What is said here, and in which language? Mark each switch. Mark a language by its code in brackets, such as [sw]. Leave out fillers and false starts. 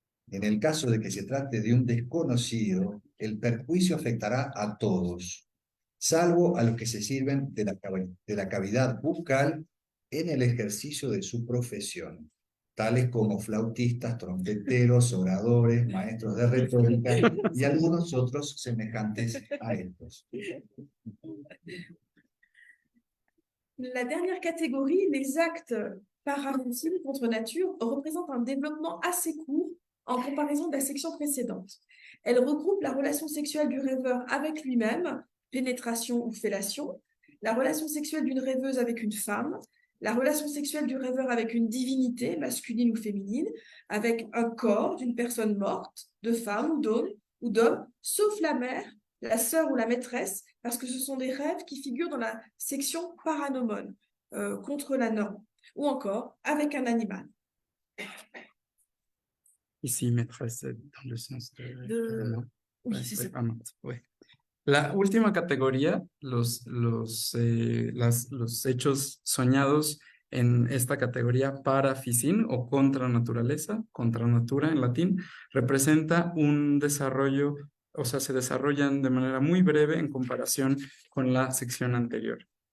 [es] En el caso de que se trate de un desconocido, el perjuicio afectará a todos, salvo a los que se sirven de la cavidad bucal en el ejercicio de su profesión, tales como flautistas, trompeteros, oradores, maestros de retórica y algunos otros semejantes a estos. [fr] La dernière catégorie, les actes paraintimes contre nature, représente un développement assez court en comparaison de la section précédente. Elle regroupe la relation sexuelle du rêveur avec lui-même, pénétration ou fellation, la relation sexuelle d'une rêveuse avec une femme, la relation sexuelle du rêveur avec une divinité, masculine ou féminine, avec un corps d'une personne morte, de femme ou d'homme, sauf la mère, la sœur ou la maîtresse, parce que ce sont des rêves qui figurent dans la section paranomone. contre la norme, ou encore avec un animal. Ici, maîtresse, dans le sens de... De... non. Oui, Ouais, c'est ouais, ça. amante, ouais. [es] La última categoría, los hechos soñados en esta categoría para ficín o contra naturaleza, contra natura en latín, representa un desarrollo, o sea, se desarrollan de manera muy breve en comparación con la sección anterior.